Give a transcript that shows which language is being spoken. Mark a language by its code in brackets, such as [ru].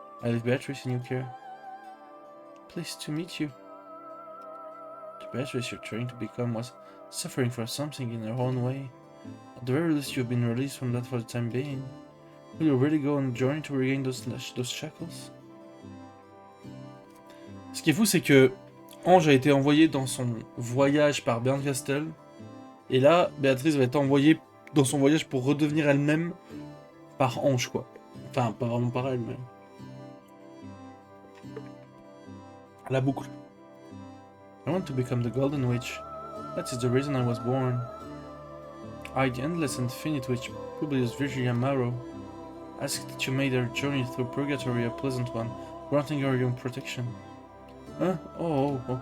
[en] I leave Beatrice in your care. Pleased to meet you. The Beatrice you're trying to become was suffering for something in her own way. At the very least, you've been released from that for the time being. Will you really go on a journey to regain those shackles? [fr] Ce qui est fou, c'est que Ange a été envoyé dans son voyage par Berncastel, et là, Béatrice va être envoyée dans son voyage pour redevenir elle-même par Ange, quoi. Enfin, pas vraiment par elle, mais... La boucle. [en] I want to become the Golden Witch. That is the reason I was born. I, the endless and infinite witch, Publius Virginia Maro, ask that you made her journey through purgatory a pleasant one, granting her your protection. Oh.